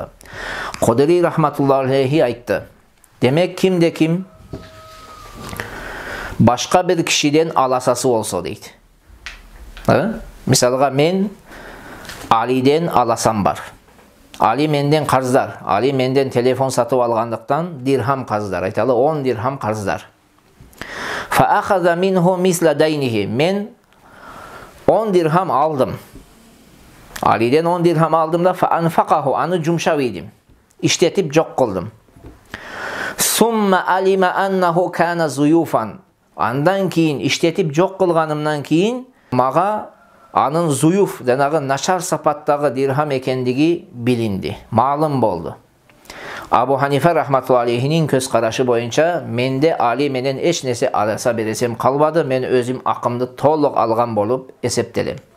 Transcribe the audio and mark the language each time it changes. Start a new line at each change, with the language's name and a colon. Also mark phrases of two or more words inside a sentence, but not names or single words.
Kyrgyz: Кодери
Arabic: رحمة الله عليه
Kyrgyz: айтты. Демек кимде ким башка бир кишиден аласасы болсо дейт. Мисалга мен Алиден аласам бар. Али менден карыздар. Али менден телефон сатып алгандыктан дирхам карыздар. Айталы 10 дирхам карыздар.
Arabic: فأخذ منه مثل دينه.
Kyrgyz: Мен 10 дирхам алдым. Алиден 10 дирхам алдым да
Arabic: فأنفقه,
Kyrgyz: аны жумшап ийдим. Иштетип жок кылдым.
Arabic: ثم علم أنه كان زيوفا.
Kyrgyz: Андан кийин иштетип жок кылганымдан кийин мага анын зуюф, жанагы начар сапаттагы дирхам экендиги билинди, маалым болду. Абу Ханифа рахматуллахи алейхинин көз карашы боюнча менде Али менен эч нерсе аласа бересем калбады, мен өзүм акымды толук алган болуп эсептелем.